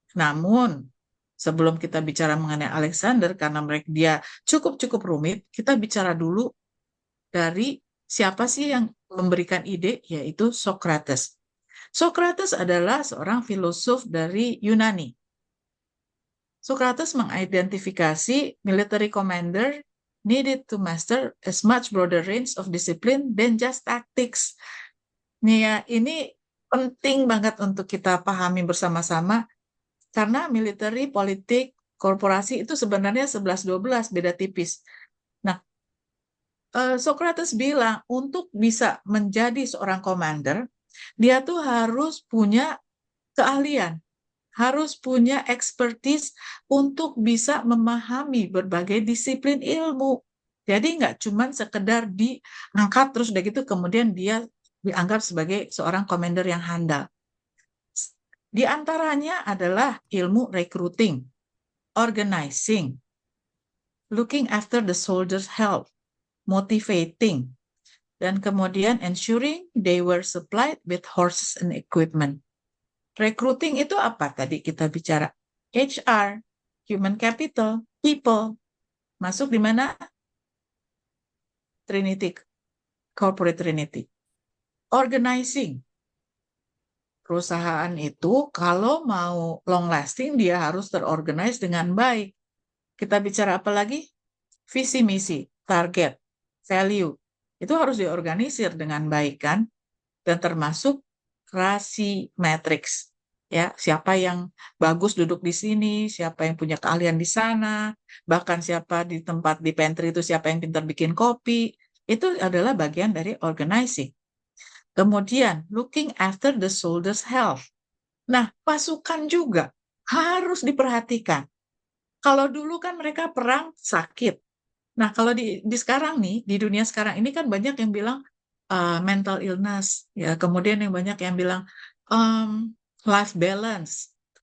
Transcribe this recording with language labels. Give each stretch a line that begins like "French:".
Indonesian: Namun sebelum kita bicara mengenai Alexander, karena dia cukup rumit, kita bicara dulu dari siapa sih yang memberikan ide, yaitu Socrates. Socrates adalah seorang filosof dari Yunani.
English: Socrates
Indonesian: mengidentifikasi
English: military commander needed to master as much broader range of discipline than just tactics.
Indonesian: Nih ya, ini penting banget untuk kita pahami bersama-sama karena military, politik, korporasi itu sebenarnya 11-12, beda tipis. Nah, Socrates bilang untuk bisa menjadi seorang commander, dia tuh harus punya keahlian, harus punya expertise untuk bisa memahami berbagai disiplin ilmu. Jadi nggak cuma sekedar diangkat terus udah gitu kemudian dia dianggap sebagai seorang commander yang handal. Di antaranya adalah ilmu
English: recruiting, organizing, looking after the soldiers' health, motivating,
Indonesian: dan kemudian
English: ensuring they were supplied with horses and equipment.
Indonesian: Recruiting itu apa tadi kita bicara? HR, human capital, people. Masuk di mana?
English: Trinity, corporate Trinity. Organizing.
Indonesian: Perusahaan itu kalau mau long lasting dia harus terorganize dengan baik. Kita bicara apa lagi? Visi misi, target, value. Itu harus diorganisir dengan baik kan? Dan termasuk rasi matrix. Ya, siapa yang bagus duduk di sini, siapa yang punya keahlian di sana, bahkan siapa di tempat di pantry itu siapa yang pintar bikin kopi, itu adalah bagian dari organizing. Kemudian,
English: looking after the soldiers' health.
Indonesian: Nah, pasukan juga harus diperhatikan. Kalau dulu kan mereka perang sakit. Nah, kalau di sekarang nih, di dunia sekarang ini kan banyak yang bilang mental illness, ya. Kemudian yang banyak yang bilang life balance.